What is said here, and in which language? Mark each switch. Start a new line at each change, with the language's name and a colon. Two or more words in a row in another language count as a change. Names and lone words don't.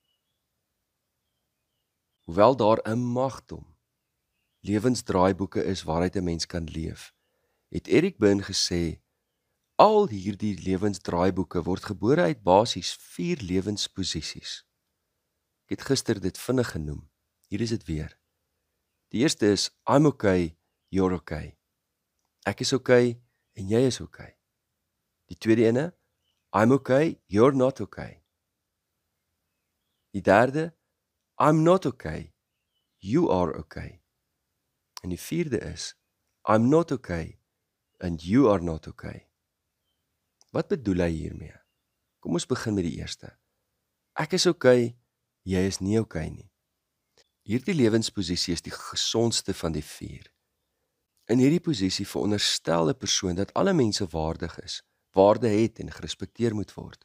Afrikaans: Hoewel daar 'n magdom lewensdraaiboeke is waaruit 'n mens kan leef, het Eric Berne gesê, al hierdie lewensdraaiboeke word gebore uit basies 4 lewensposisies. Ek het gister dit vinnig genoem, hier is dit weer. Die eerste is,
English: I'm okay, you're okay.
Afrikaans: Ek is okay en jy is okay. Die tweede ene,
English: I'm okay, you're not okay.
Afrikaans: Die derde,
English: I'm not okay, you are okay.
Afrikaans: En die vierde is,
English: I'm not okay, and you are not okay.
Afrikaans: Wat bedoel hy hiermee? Kom ons begin met die eerste. Ek is okay, jy is nie okay nie. Hierdie lewensposisie is die gesondste van die 4. In hierdie posisie veronderstel 'n persoon dat alle mense waardig is, waarde het en gerespekteer moet word.